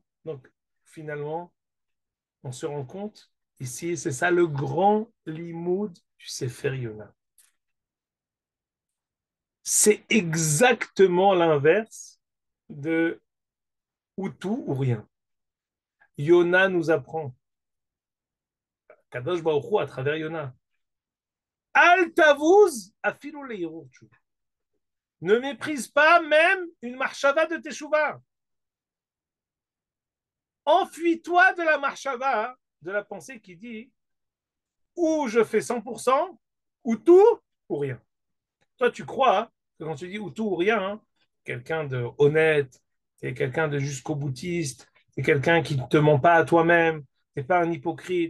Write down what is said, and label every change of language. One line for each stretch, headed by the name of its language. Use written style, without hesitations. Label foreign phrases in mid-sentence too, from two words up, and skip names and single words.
French: Donc, finalement, on se rend compte, ici, c'est ça le grand limoud du Sefer Yona. C'est exactement l'inverse de ou tout ou rien. Yona nous apprend,
Hebrew: קדוש ברוך הוא
French: à travers
Hebrew: Yona, אל תבוז אפילו להרהור תשובה.
French: Ne méprise pas même une marshava de teshuva. Enfuis-toi de la marshava, de la pensée qui dit ou je fais 100%, ou tout, ou rien. Toi, tu crois que quand tu dis ou tout ou rien, hein, quelqu'un de honnête, c'est quelqu'un de jusqu'au boutiste, c'est quelqu'un qui ne te ment pas à toi-même, c'est pas un hypocrite.